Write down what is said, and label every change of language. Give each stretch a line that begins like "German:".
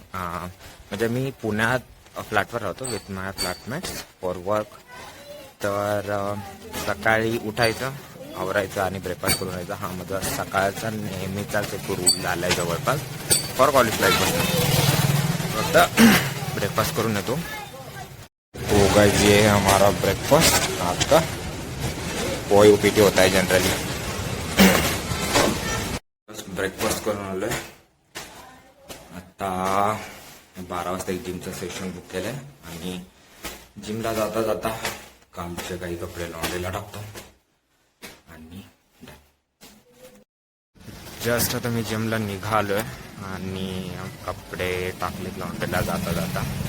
Marathi: म्हणजे मी पुण्यात फ्लॅटवर राहतो
English: With my flatmates for work.
Marathi: तर सकाळी उठायचं, आवरायचं आणि ब्रेकफास्ट करून यायचा. हा माझा सकाळचा नेहमीचाच एक रूल झाला आहे जवळपास
English: For college life.
Marathi: फक्त ब्रेकफास्ट करून येतो.
Hindi: तो गाइस ये है हमारा ब्रेकफास्ट. आपका पोहे उपीटी होता है जनरली.
Marathi: ब्रेकफास्ट करून आलोय. आता 12 वाजता एक जिमचं सेशन बुक केलंय आणि जिमला जाता जाता कालचे काही कपडे लॉन्ड्रीला टाकतो आणि जस्ट आता मी जिमला निघालोय आणि कपडे टाकलेत लॉन्ड्रीला जाता जाता.